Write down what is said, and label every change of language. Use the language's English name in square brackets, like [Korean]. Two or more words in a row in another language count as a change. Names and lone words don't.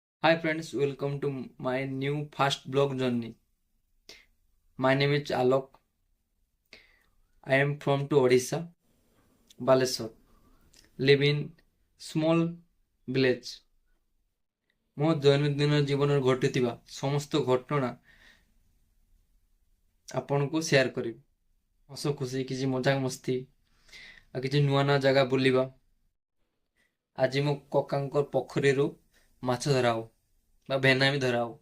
[English] Hi friends, welcome to my new fast blog journey. My name is Alok. I am from to Odisha, Baleswar. Live in small village. [Odia] ମୋ ଦୈନନ୍ଦିନ ଜୀବନରେ ଘଟୁଥିବା ସମସ୍ତ ଘଟଣା ଆପଣଙ୍କୁ ସେୟାର କରିବି। ହସ ଖୁସି କିଛି ମଜାକ ମସ୍ତି ଆଉ କିଛି ନୂଆ ନୂଆ ଜାଗା ବୁଲିବା। ଆଜି ମୋ କକାଙ୍କ ପୋଖରୀରୁ ମାଛ ଧରା ହବ ବା ଭେନାମୀ ଧରା ହବ।